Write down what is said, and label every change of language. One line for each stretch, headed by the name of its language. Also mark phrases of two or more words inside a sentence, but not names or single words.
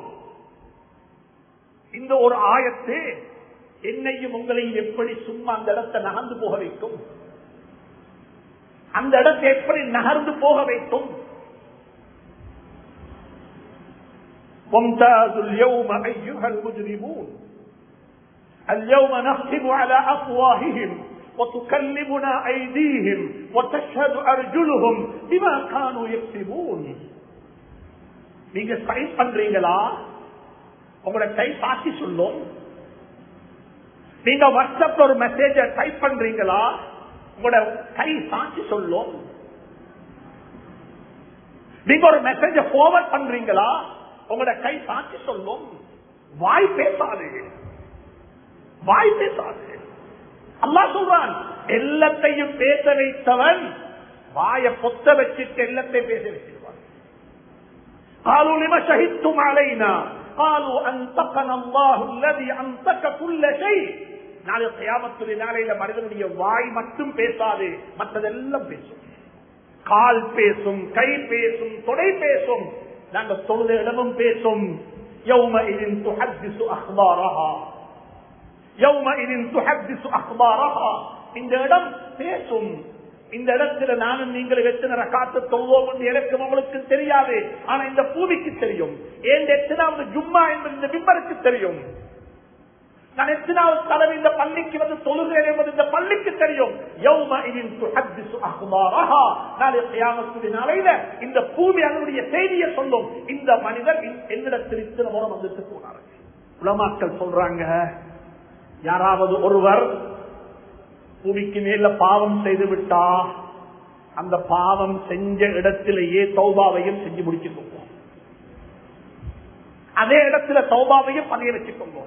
Tamil: இந்த ஒரு ஆயத்து என்னையும் உங்களையும் எப்படி சும்மா அந்த இடத்தை நகர்ந்து போக வைக்கும்? அந்த இடத்தை எப்படி நகர்ந்து போக வைக்கும்?
Arabic: وامتازوا اليوم أيها المجرمون اليوم نختم على أفواههم وتكلمنا أيديهم وتشهد أرجلهم بما كانوا يكسبون.
Tamil: நீங்க டைப் பண்றீங்களா? உங்களோட கை சாட்சி சொல்லும். நீங்க வாட்ஸ்அப்ல ஒரு மெசேஜ டைப் பண்றீங்களா? உங்களோட கை சாட்சி சொல்லும். நீங்க ஒரு மெசேஜ ஃபார்வர்ட் பண்றீங்களா? உங்களோட கை சாட்சி சொல்லும். வாய் பேசாது, வாய் பேசாது. அல்லாஹ் சொல்றான், எல்லாத்தையும் பேச வைத்தவன் வாயை பொத்த வச்சுட்டு எல்லாத்தையும் பேச வச்சிருவான்.
Arabic: قالوا لما شهدتم علينا قالوا أنطقنا الله الذي أنطق كل شيء.
Tamil: நாளை கியாமத்துடைய நாளையில மனிதனுடைய வாய் மட்டும் பேசாது, மற்றதெல்லாம் பேசும். கால் பேசும், கை பேசும், தொடை பேசும், நாங்க தொழுத இடமும் பேசும்.
Arabic: يومئذ تحدث أخبارها يومئذ تحدث أخبارها.
Tamil: இந்த இடம் பேசும். இந்த இடத்துல நானும் நீங்கள் எத்தனை ரக்காத்து தொழுவோம் என்று எனக்கு உங்களுக்கு தெரியாது, ஆனா இந்த பூமிக்கு தெரியும். ஏன் எத்தனாவது ஜும்மா என்பது இந்த மிம்பருக்கு தெரியும். நான் எத்தனாவது தடவை இந்த பள்ளிக்கு வந்து தொழுகிறேன் என்பது இந்த பள்ளிக்கு தெரியும்.
Arabic: يومئذ تحدث أخبارها.
Tamil: நாளை கியாமத்துடைய நாளையில இந்த பூமி அதனுடைய செய்தியை சொல்லும். இந்த மனிதர் என்னிடத்தில் இத்தனை முறை வந்துட்டு போனார்கள். உலமாக்கள் சொல்றாங்க, யாராவது ஒருவர் பூமிக்கு மேல பாவம் செய்து விட்டா அந்த பாவம் செஞ்ச இடத்திலேயே தௌபாவையும் செஞ்சு முடிச்சுக்கோங்க, அதே இடத்துல தௌபாவையும் பதிய வச்சுக்கோங்க.